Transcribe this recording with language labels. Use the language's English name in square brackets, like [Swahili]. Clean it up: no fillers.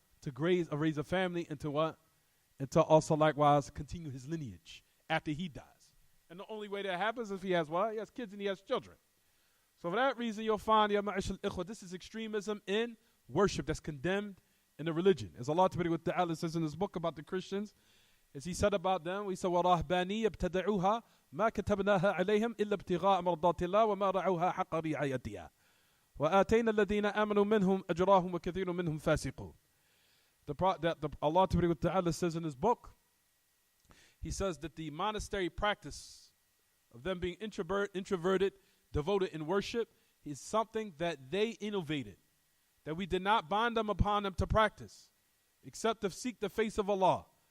[English] To raise a family, and to what? And to also likewise continue his lineage after he dies. And the only way that happens is if he has what? He has kids and he has children. So for that reason, you'll find, this is extremism in worship that's condemned in the religion. As Allah Ta'ala says in His book about the Christians, as He said about them, we said, [Arabic] وَرَهْبَانِيَّ ابْتَدَعُوهَا مَا كَتَبْنَاهَا عَلَيْهِمْ إِلَّا ابْتِغَاءَ مَرْضَاتِ اللَّهِ وَمَا رَعَوْهَا حَقَّ رِعَايَتِهَا وَآتَيْنَا الَّذِينَ آمَنُوا مِنْهُمْ أَجْرَاهُمْ وَكَثِيرٌ مِنْهُمْ فَاسِقُونَ. [English] Allah Ta'ala says in His book, He says that the monastery practice of them being introverted, devoted in worship, is something that they innovated, that we did not bind them upon them to practice, except to seek the face of Allah.